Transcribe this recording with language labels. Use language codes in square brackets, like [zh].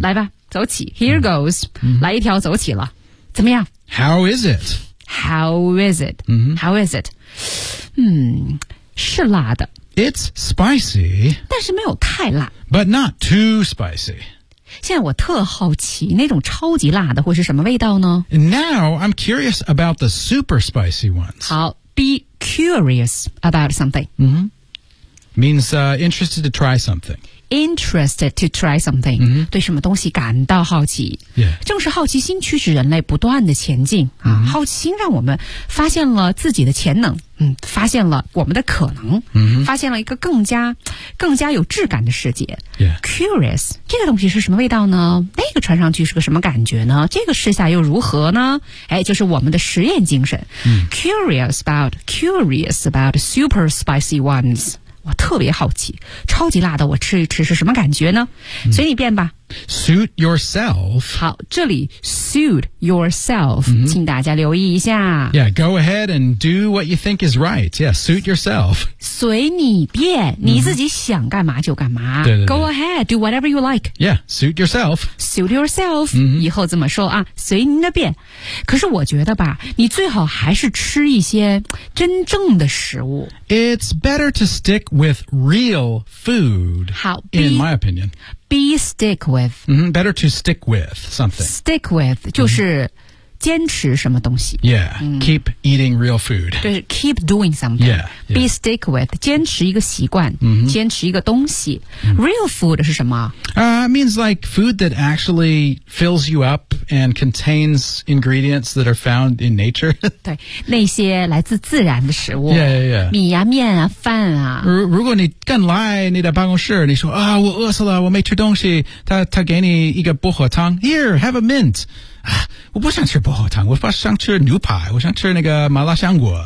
[zh] 来吧，走起 [en] Here goes、 [zh] 来一条走起了，怎么样？ [en] How is it? How is it?、How is it? [zh] 是辣的。 [en] It's spicy. [zh] 但是没有太辣。 [en] But not too spicy. [zh] 现在我特好奇那种超级辣的会是什么味道呢？ [en] Now I'm curious about the super spicy ones. [zh] 好， [en] be curious about something.、 Means interested to try something. Interested to try something、 [zh] 对什么东西感到好奇、正是好奇心驱使人类不断的前进、好奇心让我们发现了自己的潜能、发现了我们的可能、发现了一个更加有质感的世界、Curious 这个东西是什么味道呢？那个穿上去是个什么感觉呢？这个试下又如何呢？哎，就是我们的实验精神、 [en] Curious about super spicy onesWe're [zh] 特别好奇，超级辣的我吃一吃是什么感觉呢？随你便吧。 [en] Suit yourself. [zh] 好，这里 suit yourself、请大家留意一下。 [en] Yeah, go ahead and do what you think is right. Yeah, suit yourself. [zh] 随你便，你自己想干嘛就干嘛。对对对。 [en] Go ahead, do whatever you like. Yeah, suit yourself. Suit yourself.、 [zh] 以后怎么说啊？随您的便。可是我觉得吧，你最好还是吃一些真正的食物。 [en] It's better to stick with real food. [zh] 好 [en] ，in my opinion. Be stick with.、 Better to stick with something. [zh] Stick with 就是坚持什么东西。 [en] Yeah,、keep eating real food. [zh] 就是 [en] keep doing something. Yeah, Be stick with [zh] 坚持一个习惯、坚持一个东西。 Real food 是什么？ [en] Means like food that actually fills you up and contains ingredients that are found in nature. [zh] 对，那些来自自然的食物。 [en] Yeah. [zh] 米啊面啊饭啊。如果你刚来你的办公室，你说啊、我饿死了，我没吃东西，他给你一个薄荷汤。 [en] Here, have a mint. [zh] 我不想吃薄荷糖，我想吃牛排，我想吃那个麻辣香锅。